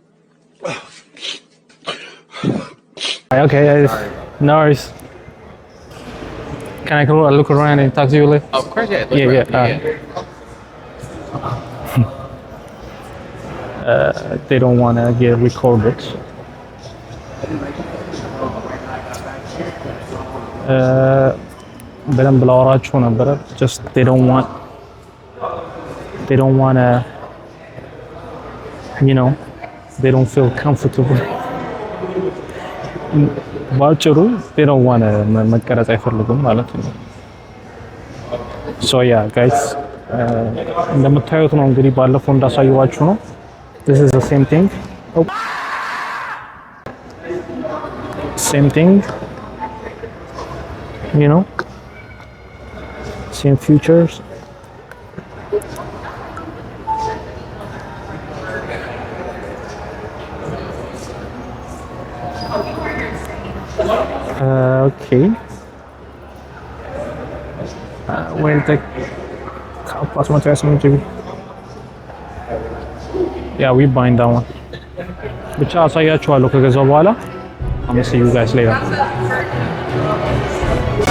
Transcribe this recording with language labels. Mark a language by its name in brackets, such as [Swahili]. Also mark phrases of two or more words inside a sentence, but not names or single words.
[English] Okay. No worries. Can I go look around and talk to you later? Of course, yeah. They don't want to get recorded. [Amharic] በደንብ ላወራችሁ ነበረ [English] just they don't want to you know they don't feel comfortable ባጭሩ they don't want to [Amharic] መቀረጽ አይፈልጉም ማለት ነው [English] so yeah guys [Amharic] እንደምታዩት ነው እንግዲህ ባለፈው እንዳሳየዋችሁ ነው [English] this is the same thing you know same features okay went the plus 128 GB yeah we buying that one [Amharic] ብቻ አሳያችኋለሁ ከገዛው በኋላ [English] I'm gonna see you guys later